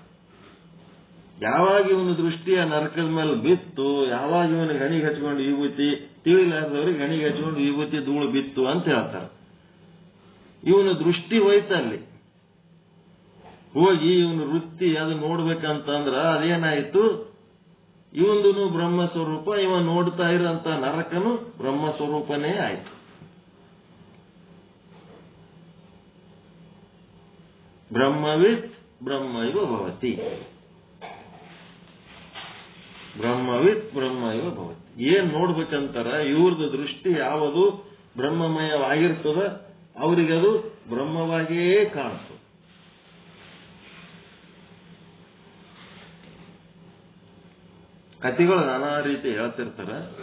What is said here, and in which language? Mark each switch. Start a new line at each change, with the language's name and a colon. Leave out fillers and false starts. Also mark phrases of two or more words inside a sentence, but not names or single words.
Kannada: ಯಾವಾಗ ಇವನ ದೃಷ್ಟಿಯ ನರಕದ ಮೇಲೆ ಬಿತ್ತು, ಯಾವಾಗ ಇವನಿಗೆ ಹಣಿಗೆ ಹಚ್ಕೊಂಡು ವಿಭೂತಿ, ತಿಳಿಲಾರ್ದವ್ರಿಗೆ ಹಣಿಗೆ ಹಚ್ಕೊಂಡು ವಿಭೂತಿ ಧೂಳು ಬಿತ್ತು ಅಂತ ಹೇಳ್ತಾರೆ. ಇವನ ದೃಷ್ಟಿ ಹೋಯ್ತಲ್ಲಿ ಹೋಗಿ ಇವನು ವೃತ್ತಿ ಅದು ನೋಡ್ಬೇಕಂತಂದ್ರ ಅದೇನಾಯ್ತು, ಇವಂದೂ ಬ್ರಹ್ಮ ಸ್ವರೂಪ, ಇವ ನೋಡ್ತಾ ಇರೋಂತ ನರಕನು ಬ್ರಹ್ಮ ಸ್ವರೂಪನೇ ಆಯ್ತು.
Sanskrit: ಬ್ರಹ್ಮವಿತ್ ಬ್ರಹ್ಮ ಇವ ಭವತಿ, ಬ್ರಹ್ಮವಿತ್ ಬ್ರಹ್ಮ ಇವ ಭವತಿ.
Kannada: ಏನ್ ನೋಡ್ಬೇಕಂತಾರ, ಇವ್ರದ್ದು ದೃಷ್ಟಿ ಯಾವುದು ಬ್ರಹ್ಮಮಯವಾಗಿರ್ತದ ಅವರಿಗದು ಬ್ರಹ್ಮವಾಗಿಯೇ ಕಾಣಿಸ್ತದೆ. ಕಥೆಗಳು ನಾನಾ ರೀತಿ ಹೇಳ್ತಿರ್ತಾರ.